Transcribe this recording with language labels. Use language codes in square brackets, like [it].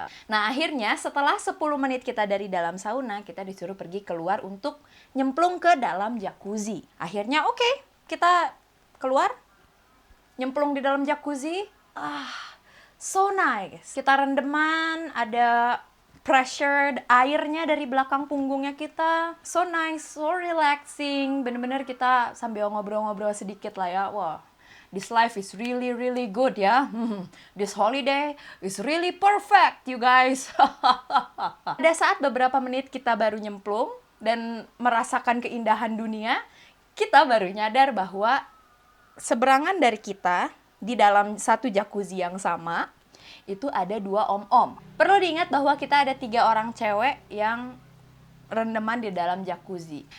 [id] Nah akhirnya setelah 10 menit kita dari dalam sauna, kita disuruh pergi keluar untuk nyemplung ke dalam jacuzzi. Akhirnya oke, kita keluar, nyemplung di dalam jacuzzi. [en] So nice. [id] Kita rendeman, ada pressured airnya dari belakang punggungnya kita. [en] So nice, so relaxing. [id] Bener-bener kita sambil ngobrol-ngobrol sedikit lah ya. [en] Wah, this life is really really good ya. This holiday is really perfect you guys. [id] Pada saat beberapa menit kita baru nyemplung dan merasakan keindahan dunia, kita baru nyadar bahwa seberangan dari kita, di dalam satu jacuzzi yang sama, itu ada 2 om-om. Perlu diingat bahwa kita ada 3 orang cewek yang rendeman di dalam jacuzzi.